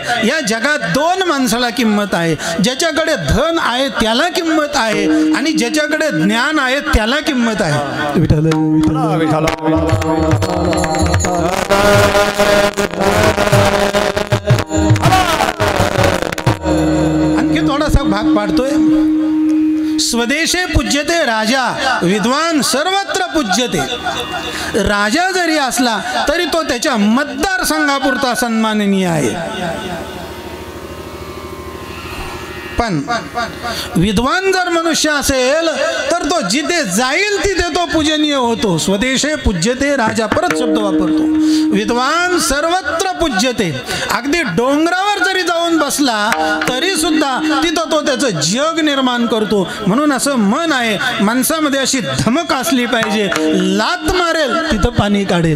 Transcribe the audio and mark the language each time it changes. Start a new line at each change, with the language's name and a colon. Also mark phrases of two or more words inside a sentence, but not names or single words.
Marathi: या जगात 2 माणसाला किंमत आहे. ज्याच्याकडे धन आहे त्याला किंमत आहे आणि ज्याच्याकडे ज्ञान आहे त्याला किंमत आहे. विठ्ठल विठ्ठल. आणखी थोडासा भाग पाडतोय.
Sanskrit: स्वदेशे पूज्यते राजा विद्वान सर्वत्र पूज्यते.
Marathi: राजा जरी असला तरी तो त्याच्या मतदारसंघापुरता सन्माननीय आहे. पण विद्वान जर मनुष्य असेल तर तो जिथे जाईल तिथे तो पूजनीय होतो.
Sanskrit: स्वदेशे पूज्यते राजा.
Marathi: परत शब्द वापरतो.
Sanskrit: विद्वान सर्वत्र पूज्यते.
Marathi: अगदी डोंगरावर जरी जाऊन बसला तरी सुद्धा तिथं तो त्याचं जग निर्माण करतो. म्हणून असं मन आहे, माणसामध्ये अशी धमक असली पाहिजे. लात मारेल तिथं पाणी काढेल.